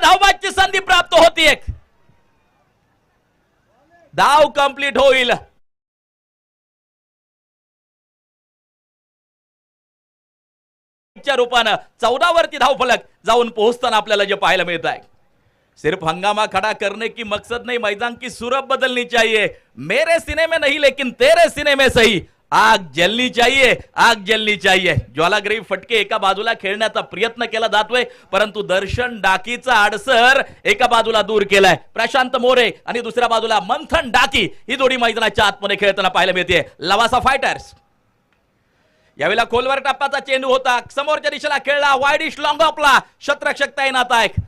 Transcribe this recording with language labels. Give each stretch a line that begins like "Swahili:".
Marathi: धावबादची संधी प्राप्त होती. एक धाव कंप्लीट होईल. रूपानं 14 वरती धावफलक जाऊन पोहोचताना आपल्याला जे पाहायला मिळत आहे.
Hindi: सिर्फ हंगामा खड़ा करने की मकसद नहीं, मैदान की सूरत बदलनी चाहिए. मेरे सीने में नहीं लेकिन तेरे सीने में सही. आग जलनी चाहिए, आग जलनी चाहिए.
Marathi: ज्वालाग्री फटके एका बाजूला खेळण्याचा प्रयत्न केला जातोय, परंतु दर्शन डाकीचा आडसर एका बाजूला दूर केलाय. प्रशांत मोरे आणि दुसऱ्या बाजूला मंथन डाकी ही जोडी मैदानाच्या आतमध्ये खेळताना पाहायला मिळते. लवासा फायटर्स यावेळेला खोलवर टप्प्याचा चेंडू होता, समोरच्या दिशेला खेळला, वाईडिश लॉंग ऑफला क्षेत्ररक्षक तैनात आहे.